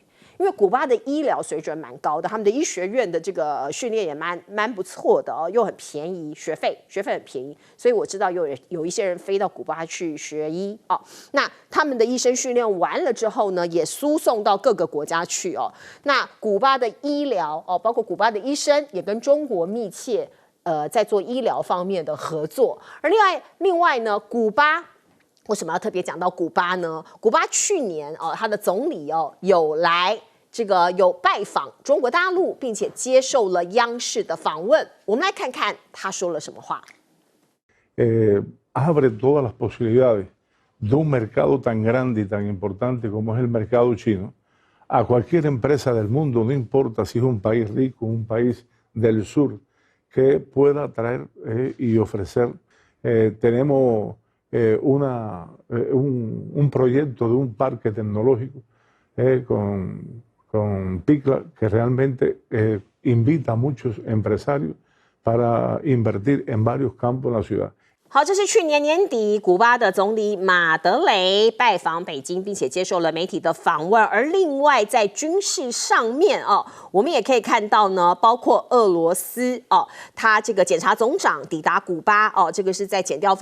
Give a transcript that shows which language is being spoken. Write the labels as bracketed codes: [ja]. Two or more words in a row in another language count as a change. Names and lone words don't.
[zh] 因为古巴的医疗水准蛮高的，他们的医学院的这个训练也蛮不错的又很便宜，学费很便宜，所以我知道有一些人飞到古巴去学医那他们的医生训练完了之后呢，也输送到各个国家去那古巴的医疗包括古巴的医生也跟中国密切在做医疗方面的合作。而另外呢，古巴为什么要特别讲到古巴呢？古巴去年他的总理有拜访中国大陆，并且接受了央视的访问。我们来看看他说了什么话。 [es] Abre todas las posibilidades de un mercado tan grande y tan importante como es el mercado chino a cualquier empresa del mundo, no importa si es un país rico, un país del sur, que pueda traer y ofrecer. Tenemos un proyecto de un parque tecnológico con Picla que realmente invita a muchos empresarios para invertir en varios campos en la ciudad. [zh] 好，这是去年年底古巴的总理马德雷拜访北京，并且接受了媒体的访问。而另外在军事上面我们也可以看到呢，包括俄罗斯他这个检察总长抵达古巴这个是在检调